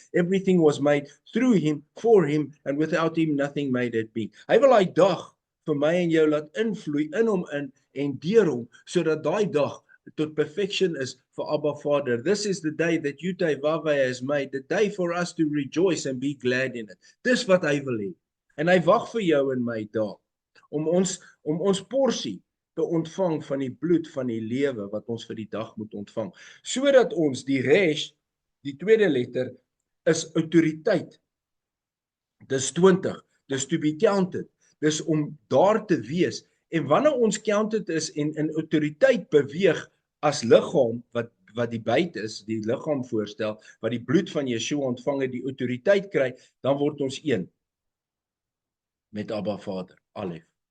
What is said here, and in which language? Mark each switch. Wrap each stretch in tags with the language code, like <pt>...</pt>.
<en>Everything was made through him, for him, and without him nothing made it be.</en> <af>Hy wil daai dag vir my en jou laat invloei in hom in en deur hom, sodat daai dag tot perfection is vir Abba Vader.</af> <en>This is the day that Yutevave has made, the day for us to rejoice and be glad in it.</en> <af>Dis wat hy wil hê. En hy wag vir jou en my daar, om ons porsie te ontvang van die bloed van die lewe wat ons vir die dag moet ontvang, sodat ons die resh, die tweede letter, is autoriteit. Dis 20, dis</af> <en>to be counted,</en> <af>dis om daar te wees, en wanneer ons counted is en in autoriteit beweeg as liggaam, wat die byt is, die liggaam voorstel, wat die bloed van Yeshua ontvang het, die autoriteit kry, dan word ons een met Abba Vader, Alef.</af>